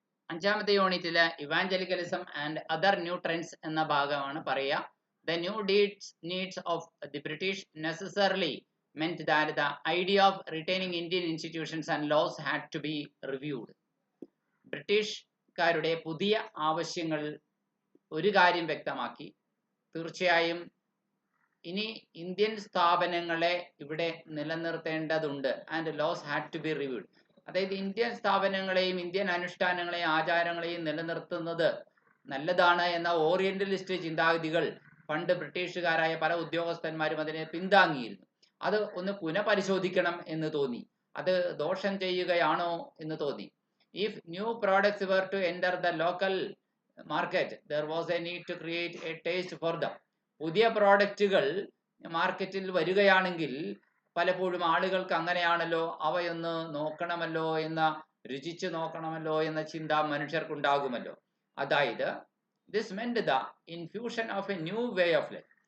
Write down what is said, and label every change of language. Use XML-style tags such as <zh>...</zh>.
<ml>അഞ്ചാമത്തെ യൂണിറ്റില്</ml> <en>evangelicalism and other new trends</en> <ml>എന്ന ഭാഗമാണ് പറയുക.</ml> <en>The new needs of the British necessarily meant that the idea of retaining Indian institutions and laws had to be reviewed.</en> <ml>ബ്രിട്ടീഷുകാരുടെ പുതിയ ആവശ്യങ്ങൾ ഒരു കാര്യം വ്യക്തമാക്കി, തീർച്ചയായും ഇനി ഇന്ത്യൻ സ്ഥാപനങ്ങളെ ഇവിടെ നിലനിർത്തേണ്ടതുണ്ട്.</ml> <en>And laws had to be reviewed.</en> <ml>അതായത് ഇന്ത്യൻ സ്ഥാപനങ്ങളെയും ഇന്ത്യൻ അനുഷ്ഠാനങ്ങളെയും ആചാരങ്ങളെയും നിലനിർത്തുന്നത് നല്ലതാണ് എന്ന ഓറിയന്റലിസ്റ്റ് ചിന്താഗതികൾ പണ്ട് ബ്രിട്ടീഷുകാരായ പല ഉദ്യോഗസ്ഥന്മാരും അതിനെ പിന്താങ്ങിയിരുന്നു. അത് ഒന്ന് പുനഃപരിശോധിക്കണം എന്ന് തോന്നി. അത് ദോഷം ചെയ്യുകയാണോ എന്ന് തോന്നി.</ml> <en>If new products were to enter the local market, there was a need to create a taste for them.</en> <ml>പുതിയ പ്രോഡക്റ്റുകൾ മാർക്കറ്റിൽ വരികയാണെങ്കിൽ പലപ്പോഴും ആളുകൾക്ക് അങ്ങനെയാണല്ലോ, അവയൊന്ന് നോക്കണമല്ലോ എന്ന, രുചിച്ച് നോക്കണമല്ലോ എന്ന ചിന്ത മനുഷ്യർക്കുണ്ടാകുമല്ലോ. അതായത്</ml> <en>This meant the infusion of a new way of life.</en>